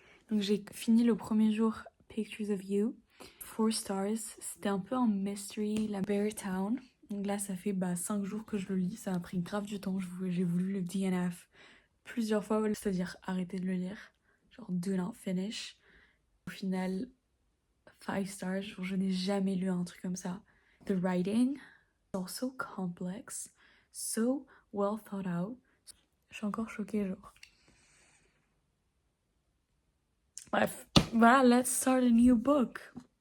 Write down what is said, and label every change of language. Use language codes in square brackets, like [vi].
[fr] Donc j'ai fini le premier jour Pictures of You, 4 stars, c'était un peu un mystery, la Bear Town. Donc là ça fait 5 jours que je le lis, ça a pris grave du temps, j'ai voulu le DNF plusieurs fois, c'est-à-dire arrêter de le lire, genre [en] do not finish. [fr] Au final, 5 stars, genre, je n'ai jamais lu un truc comme ça. [en] The writing is also complex. So well thought out. [fr] Je suis encore choquée, genre. Bref, voilà, [en] let's start a new book.